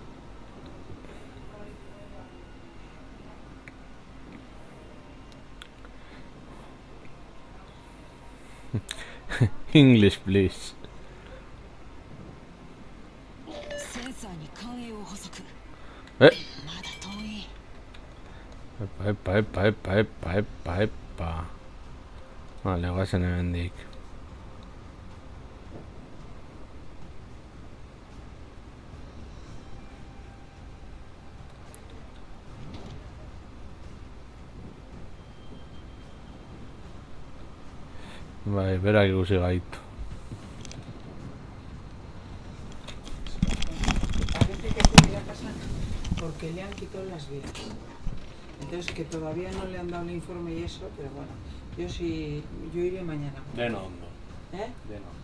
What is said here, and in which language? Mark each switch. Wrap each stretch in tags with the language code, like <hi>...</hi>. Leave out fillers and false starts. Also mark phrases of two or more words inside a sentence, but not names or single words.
<en>English, please.</en> <ja>センサーに関影を補足。え、まだ遠い。 Epa.</ja> <eu>Vale, goazen hemendik. Bai, berak ikusi gaitu.</eu> <es>Parece que puede ir a casa porque le han quitado las vías. Entonces que todavía no le han dado el informe y eso, pero bueno, yo iré mañana.</es> <eu>Den ondo. ¿Eh? Den ondo.</eu>